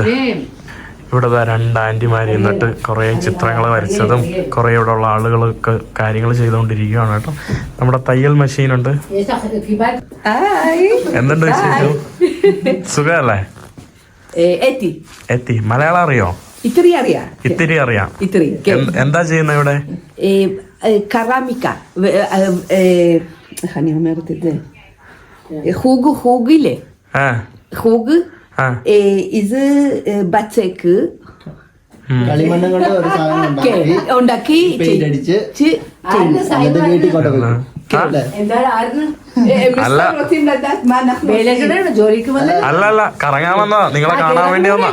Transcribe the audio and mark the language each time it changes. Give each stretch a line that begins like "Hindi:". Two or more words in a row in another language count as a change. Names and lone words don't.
Malayalam: ഇവിടെ 2 ആൻറ്റിമാർ എന്നിട്ട് കുറേ ചിത്രങ്ങൾ വരച്ചതും കുറേ ഇവിടെ ഉള്ള ആളുകളൊക്കെ കാര്യങ്ങൾ ചെയ്തുകൊണ്ടിരിക്കുകയാണ് കേട്ടോ. നമ്മുടെ തയ്യൽ മെഷീനുണ്ട്. എന്തുണ്ട് വിശേഷം? സുഖമല്ലേ? എത്തി എത്തി. മലയാളം അറിയോ? ഇത്തിരി അറിയാം. ഇത്തിരി അറിയാം. ഇത്തിരി എന്താ ചെയ്യുന്നത് ഇവിടെ?
Hebrew: קרמיקה, איך אני אומרת את זה? חוגילה, חוג,
Malayalam: ഇത് ബച്ചക്ക് കളിമണ്ണ് കൊണ്ട് ഒരു സാധനം ഉണ്ടാക്കി പെയിന്റ് അടിച്ച് വീട്ടിൽ കൊണ്ടുപോയി ജോലിക്ക് വന്ന അല്ല കറങ്ങാൻ വന്നതാ, നിങ്ങളെ കാണാൻ വേണ്ടി വന്ന.